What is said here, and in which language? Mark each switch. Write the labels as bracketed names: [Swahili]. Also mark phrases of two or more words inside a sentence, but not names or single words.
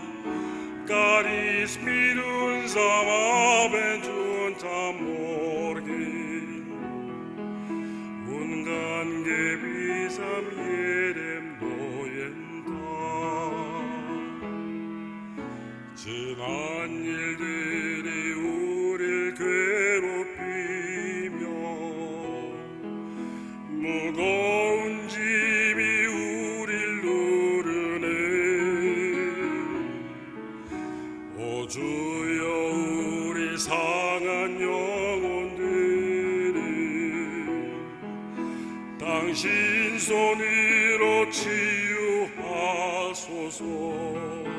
[German] Gott ist mit uns am Abend und am Morgen, und dann gewiss am jedem neuen Tag. [Korean] 지난 일들이 우릴 괴롭히며 무거운 짐이 우릴 누르네. 오 주여, 우리 상한 영혼들을 당신 손으로 치유하소서.